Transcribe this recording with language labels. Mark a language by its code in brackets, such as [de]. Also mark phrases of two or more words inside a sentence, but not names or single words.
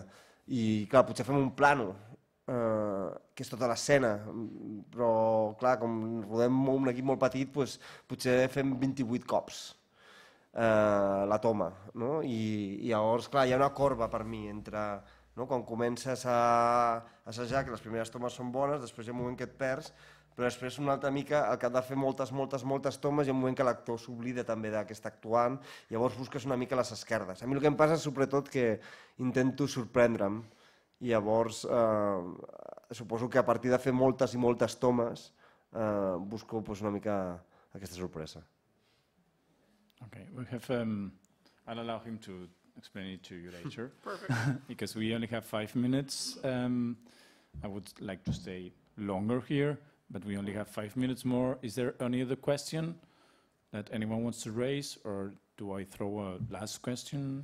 [ca] I clar, potser fem un plano, que és tota l'escena, però clar, com rodem un equip molt petit, potser fem 28 cops la toma, i llavors clar, hi ha una corba per mi entre quan comences a assajar, que les primeres tomes són bones, després hi ha un moment que et perds, però després una altra mica el que ha de fer moltes tomes, hi ha un moment que l'actor s'oblida també que està actuant, llavors busques una mica les esquerdes. A mi el que em passa és sobretot que intento sorprendre'm, i llavors suposo que a partir de fer moltes i moltes tomes busco una mica aquesta sorpresa. [en] Okay, I'll allow him to explain it to you later. Perfect. Because we only have 5 minutes. I would like to stay longer here, but we only have 5 minutes more. Is there any other question that anyone wants to raise, or do I throw a last question?